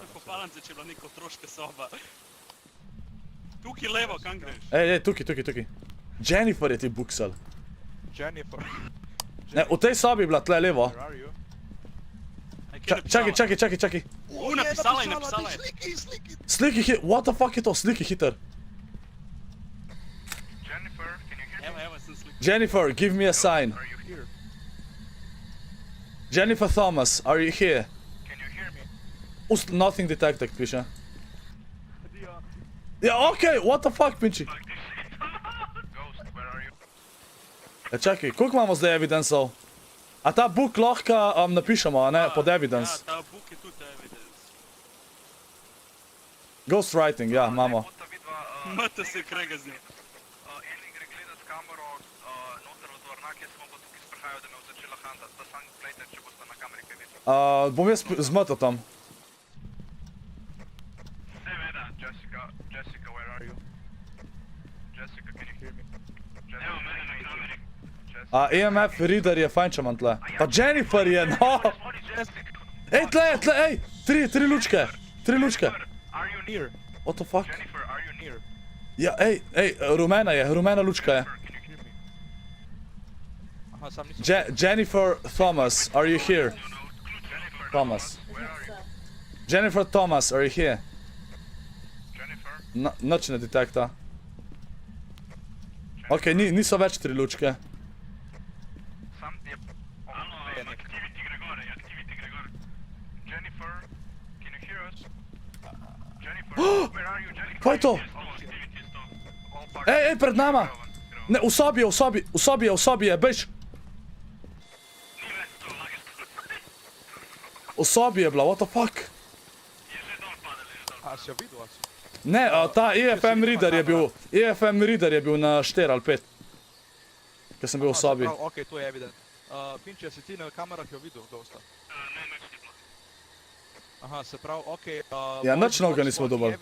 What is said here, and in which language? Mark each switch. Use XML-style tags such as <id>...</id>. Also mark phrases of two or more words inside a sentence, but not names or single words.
<sl>V kopalnici, če je bila neka otroška soba. Tukaj levo, kam greš? Ej, tukaj. Jennifer je ti buksal. Jennifer. Ne, v tej sobi je bila tle levo. Čakaj. Napisala je. Sliki hiter,</sl> <en>what the fuck</en> <sl>je to, sliki hiter.</sl> <en>Jennifer, give me a sign. Are you here? Jennifer Thomas, are you here? Can you hear me? Nothing detected,</en> <sl>piše. Ja, okej,</sl> <en>what the fuck, pinči. Ghost, where are you?</en> <sl>Čakaj, koliko imamo zdaj evidenceov? A ta book lahko napišemo, a ne, pod evidence? Ja, ta book je tudi evidence. Ghostwriting, ja, imamo. Mata se krega z njim. Eni gre gledat kamero noter v dvornak, jaz sem pa tukaj sprehajal, da me bo začela handati. Da sam plejte, če boste na kameri kaj videli. Bom jaz zmotil tam. Seveda,</sl> <en>Jessica, where are you? Jessica, can you hear me?</en> <sl>Evo mene na kameri.</sl> <en>EMF reader</en> <sl>je fajn, če imam tle. Pa Jennifer je, no! Ej, tle, ej! Tri lučke.</sl> <en>Are you near? What the fuck? Jennifer, are you near?</en> <sl>Ja, ej, rumena lučka je.</sl> <en>Can you hear me?</en> <sl>Aha, sam nisem...</sl> <en>Jennifer Thomas, are you here? Thomas. Jennifer Thomas, are you here? Jennifer?</en> <sl>Noč ne detekta. Ok, niso več 3 lučke. Sam je... Activity gre gore.</sl> <en>Jennifer, can you hear us? Jennifer, where are you, Jennifer?</en> <sl>Kaj je to? Ej, pred nama! Ne, v sobi je, bež! V sobi je bila,</sl> <en>what the fuck?</en> <sl>A, si jo videl, a si? Ne, ta</sl> <en>EFM reader</en> <sl>je bil na 4 ali 5. Ker sem bil v sobi. Ok, to je evident. Pinči, a si ti na kamerah jo videl, Ghosta? Ne, nič ni bilo. Aha, se pravi, ok. Ja, nič novega nismo dobili.</sl>